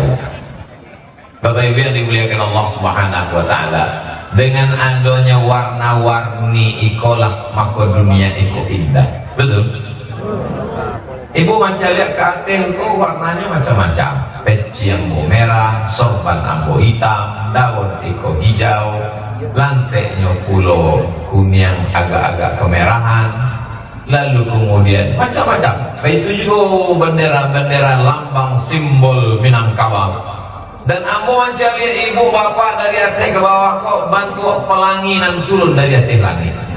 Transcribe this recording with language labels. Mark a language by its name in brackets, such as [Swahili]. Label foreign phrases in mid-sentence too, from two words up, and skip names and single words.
[Indonesian] Bapak Ibu yang dimuliakan Allah [Arabic] سبحانه وتعالى, [Indonesian] dengan adanya warna-warni ikolah maka dunia itu indah. Betul? Ibu macam lihat ke atas kok warnanya macam-macam. Peci yang merah, sorban ambo hitam, daun iko hijau, lanseknya pulo kuning agak-agak kemerahan, lalu kemudian macam-macam. Itu juga bendera-bendera lambang simbol Minangkabau. Dan ambo macam lihat ibu bapak dari atas ke bawah kok bantu pelangi dan turun dari atas langit.